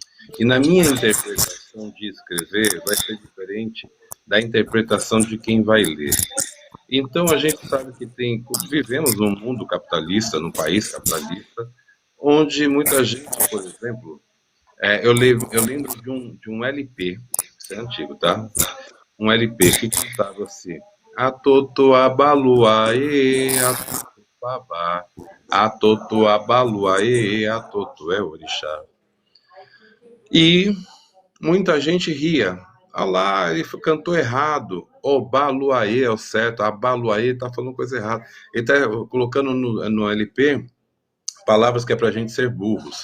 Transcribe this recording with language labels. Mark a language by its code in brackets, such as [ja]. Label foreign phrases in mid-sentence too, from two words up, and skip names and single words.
[pt] E na minha interpretação, intenção de escrever vai ser diferente da interpretação de quem vai ler. Então, a gente sabe que vivemos num mundo capitalista, num país capitalista, onde muita gente, por exemplo, eu lembro de um LP, isso é antigo, tá? Um LP que cantava assim: [yo] Atoto abaluaê, atoto babá, atoto abaluaê, atoto [pt] é orixá. E muita gente ria. Ah lá, ele cantou errado. O baluaê é o certo, a baluaê tá falando coisa errada. Ele tá colocando no LP palavras que é pra gente ser burros.